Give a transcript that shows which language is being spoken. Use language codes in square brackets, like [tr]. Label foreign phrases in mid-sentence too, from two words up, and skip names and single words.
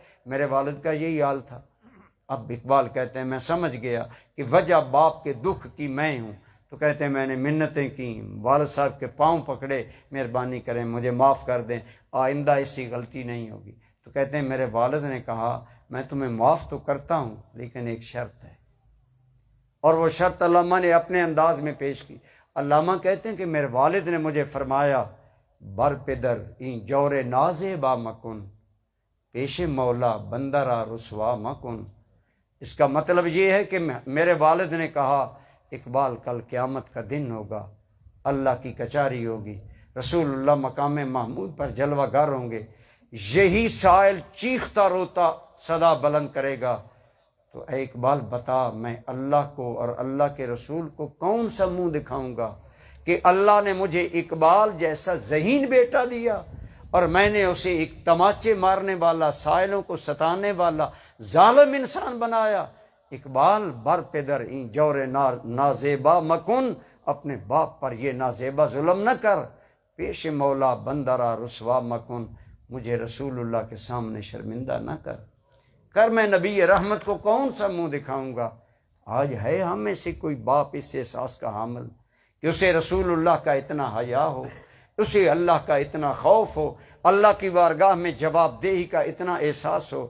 [ur] میرے والد کا یہی حال تھا۔ اب اقبال کہتے ہیں میں سمجھ گیا کہ وجہ باپ کے دکھ کی میں ہوں، تو کہتے ہیں میں نے منتیں کی، والد صاحب کے پاؤں پکڑے، مہربانی کریں مجھے معاف کر دیں، آئندہ ایسی غلطی نہیں ہوگی۔ تو کہتے ہیں میرے والد نے کہا میں تمہیں معاف تو کرتا ہوں لیکن ایک شرط ہے، اور وہ شرط علامہ نے اپنے انداز میں پیش کی۔ علامہ کہتے ہیں کہ میرے والد نے مجھے فرمایا [fa] بر پدر این جور ناز با مکن، پیش مولا بندہ را رسوا مکن۔ [ur] اس کا مطلب یہ ہے کہ میرے والد نے کہا اقبال کل قیامت کا دن ہوگا، اللہ کی کچہری ہوگی، رسول اللہ مقام محمود پر جلوہ گر ہوں گے، یہی سائل چیختا روتا صدا بلند کرے گا، تو اے اقبال بتا میں اللہ کو اور اللہ کے رسول کو کون سا منہ دکھاؤں گا کہ اللہ نے مجھے اقبال جیسا ذہین بیٹا دیا اور میں نے اسے ایک تماچے مارنے والا، سائلوں کو ستانے والا ظالم انسان بنایا۔ [fa] اقبال بر پدر این جور نازیبا مکن، [ur] اپنے باپ پر یہ نازیبا ظلم نہ کر، [fa] پیش مولا بندرا رسوا مکن، [ur] مجھے رسول اللہ کے سامنے شرمندہ نہ کر میں نبی رحمت کو کون سا منہ دکھاؤں گا۔ آج ہے ہم میں سے کوئی باپ اس احساس کا حامل کہ اسے رسول اللہ کا اتنا حیا ہو، اسے اللہ کا اتنا خوف ہو، اللہ کی بارگاہ میں جواب دہی کا اتنا احساس ہو۔